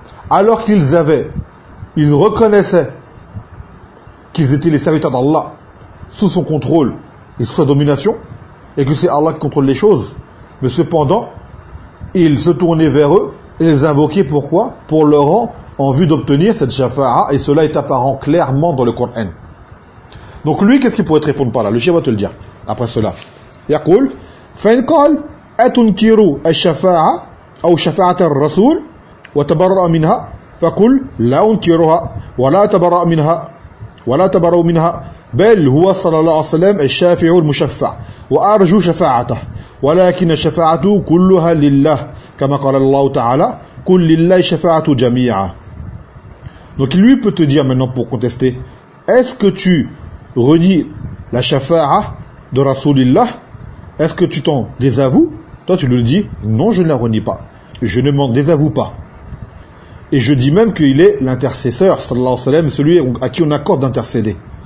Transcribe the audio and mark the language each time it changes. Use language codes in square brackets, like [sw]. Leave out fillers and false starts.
[fr] Alors qu'ils avaient, ils reconnaissaient qu'ils étaient les serviteurs d'Allah, sous son contrôle et sous sa domination, et que c'est Allah qui contrôle les choses. Mais cependant, ils se tournaient vers eux et les invoquaient, pourquoi? Pour leur rang, en vue d'obtenir cette shafa'a, et cela est apparent clairement dans le Coran. Donc lui, qu'est-ce qu'il pourrait te répondre par là? Le chien va te le dire. Après cela, Yaqul, [ar] فإن قال أتنكر الشفاعة أو شفاعة الرسول وتبرأ منها، فقل لا أنكرها ولا تبرأ منها ولا تبرأ منها، بل هو صلى الله عليه وسلم الشافع المشفع وأرجو شفاعته، ولكن الشفاعة كلها لله كما قال الله تعالى كل لله شفاعة جميعا. [fr] Donc lui peut te dire maintenant pour contester, est-ce que tu renies la shafa'a de Rasulillah? Est-ce que tu t'en désavoues? Toi tu lui dis, non je ne la renie pas, je ne m'en désavoue pas. Et je dis même qu'il est l'intercesseur, sallallahu alayhi wa sallam, celui à qui on accorde d'intercéder.